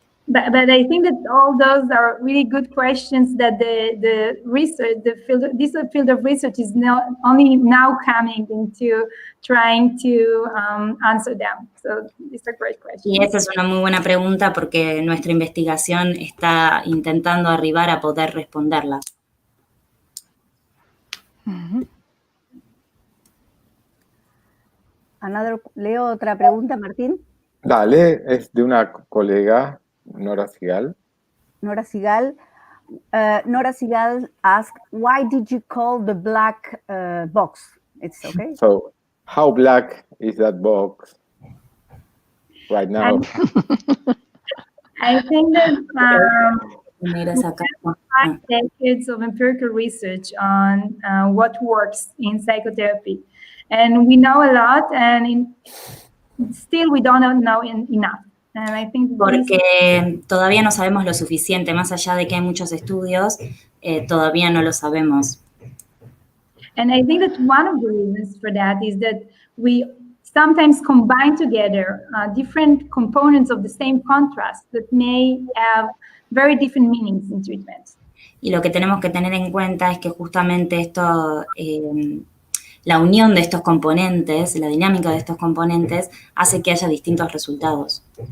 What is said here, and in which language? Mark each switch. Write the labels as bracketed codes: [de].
[en] But I think that all those are really good questions that the research, this field of research is only now coming into trying to answer them. So these are great questions. [es] Y esa es una muy buena pregunta porque nuestra investigación está intentando arribar a poder responderla. Leo otra pregunta, Martín. Dale, es de una colega, Nora Sigal. Nora Sigal. [en] Nora Sigal asked, why did you call the black box? It's okay. So, how black is that box right now? I think that 5 [es] Caja. [en] decades of empirical research on what works in psychotherapy. And we know a lot, and still we don't know enough. And I think [es] porque todavía no sabemos lo suficiente, más allá de que hay muchos estudios, todavía no lo sabemos. [en] And I think that one of the reasons for that is that we sometimes combine together different components of the same contrast that may have very different meanings in treatment. [es] Y lo que tenemos que tener en cuenta es que justamente esto, la unión de estos componentes, la dinámica de estos componentes, hace que haya distintos resultados.